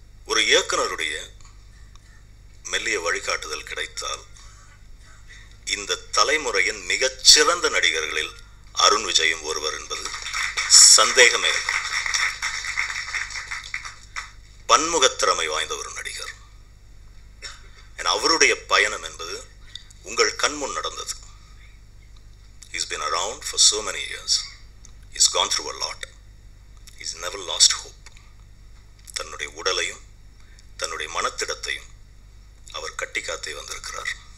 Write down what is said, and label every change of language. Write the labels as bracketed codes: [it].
[ta] ஒரு இயக்குனருடைய மெல்லிய வழிகாட்டுதல் கிடைத்தால் இந்த தலைமுறையின் மிகச்சிறந்த நடிகர்களில் அருண் விஜயும் ஒருவர் என்பது சந்தேகமே இல்லை. பன்முகத்திறமை வாய்ந்த ஒரு நடிகர். அவருடைய பயணம் என்பது உங்கள் கண்முன் நடந்தது. [en] He's been around for so many years. He's gone through a lot. He's never lost hope. [ta] தன்னுடைய உடலையும் தன்னுடைய மனத்திடத்தையும் அவர் கட்டி காத்தே வந்திருக்கிறார்.